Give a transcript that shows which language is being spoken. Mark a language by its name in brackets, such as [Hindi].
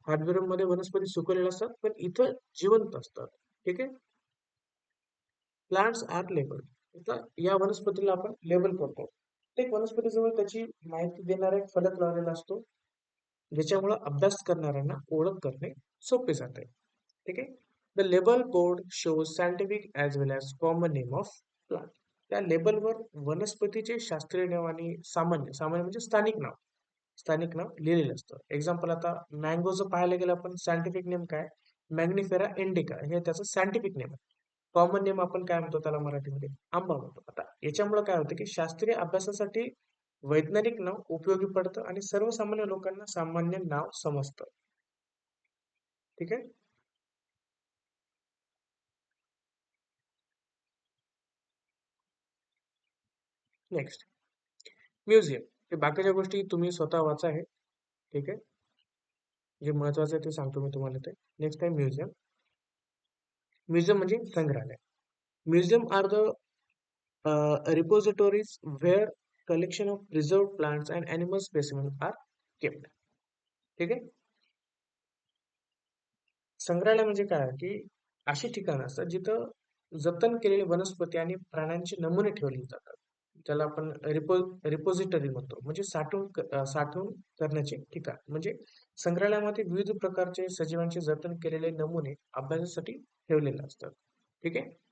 [Marathi] Hardware मध्ये वनस्पती सुकवलेल्या असतात, पण इथं जिवंत असतात. ठीक आहे. [English] Plants are label. [Marathi] आता या वनस्पतीला आपण लेबल करतो. प्रत्येक वनस्पतीजवळ त्याची माहिती देणारा एक फलक लावलेला असतो, ज्याच्यामुळे अभ्यास करणाऱ्यांना ओळख करणे सोपे जाते. ठीक आहे. [English] The label board shows scientific as well as common name of plant. [Marathi] त्या लेबलवर वनस्पतीचे शास्त्रीय नाव आणि सामान्य सामान्य म्हणजे स्थानिक नाव लिहिलेलं असतं. एक्झाम्पल, आता मँगोचं पाहायला गेलं आपण, सायंटिफिक नेम काय, मॅग्निफेरा इंडिका हे त्याचं सायंटिफिक नेम आहे. कॉमन नेम आपण काय म्हणतो त्याला मराठीमध्ये? आंबा म्हणतो. आता याच्यामुळे काय होतं की शास्त्रीय अभ्यासासाठी वैज्ञानिक नाव उपयोगी पडतं आणि सर्वसामान्य लोकांना सामान्य नाव समजतं. ठीक आहे. Next, museum. हे बाकीच्या गोष्टी तुम्ही स्वतः वाचा आहे. ठीक आहे. जे महत्वाचं आहे ते सांगतो मी तुम्हाला ते. नेक्स्ट आहे म्युझियम. म्युझियम म्हणजे संग्रहालय. [English] Museum are the repositories where collection of preserved plants and animal specimens are kept. [Marathi] ठीक आहे. संग्रहालय म्हणजे काय की अशी ठिकाणं असतात जिथं जतन केलेले वनस्पती आणि प्राण्यांचे नमुने ठेवले जातात. त्याला आपण रिपोजिटरी म्हणतो. म्हणजे साठवून करण्याचे ठिकाण. म्हणजे संग्रहालयामध्ये विविध प्रकारचे सजीवांचे जतन केलेले नमुने अभ्यासासाठी ठेवलेले असतात. ठीक आहे.